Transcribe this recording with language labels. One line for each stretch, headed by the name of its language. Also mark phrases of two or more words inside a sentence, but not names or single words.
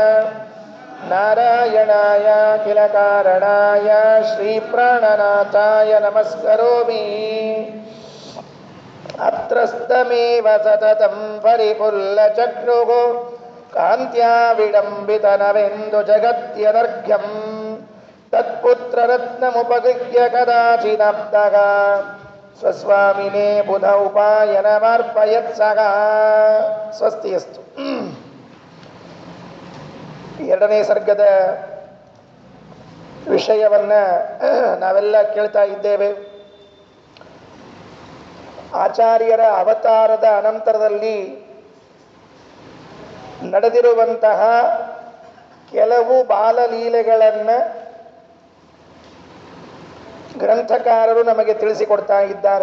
Sanskrit: ನಾರಾಯಣಾಯ ಅಖಿಲ ಕಾರಣಾಯ ಶ್ರೀ ಪ್ರಾಣನಾಥಾಯ ನಮಸ್ಕರೋಮಿ ಅತ್ರಸ್ತಮೇವ ಸತತಂ ಪರಿಪುಲ್ಲಚಕ್ರುಃ ಕಾಂತ್ಯಾ ವಿಡಂಬಿತನವೆಂದು ಜಗತ್ಯನರ್ಘ್ಯಂ ತತ್ಪುತ್ರರತ್ನಮುಪಗೃಹ್ಯ ಕದಾಚಿದಾಪ್ತಃ ಸ್ವಸ್ವಾಮಿನೇ ಬುಧ ಉಪಾಯನಮಾರ್ಪಯತ್ಸಃ. ಸ್ವಸ್ತಿಯಸ್ತು.
Kannada: ಎರಡನೇ ಸರ್ಗದ ವಿಷಯವನ್ನ ನಾವೆಲ್ಲ ಕೇಳ್ತಾ ಇದ್ದೇವೆ. ಆಚಾರ್ಯರ ಅವತಾರದ ಅನಂತರದಲ್ಲಿ ನಡೆದಿರುವಂತಹ ಕೆಲವು ಬಾಲಲೀಲೆಗಳನ್ನು ಗ್ರಂಥಕಾರರು ನಮಗೆ ತಿಳಿಸಿಕೊಡ್ತಾ ಇದ್ದಾರೆ.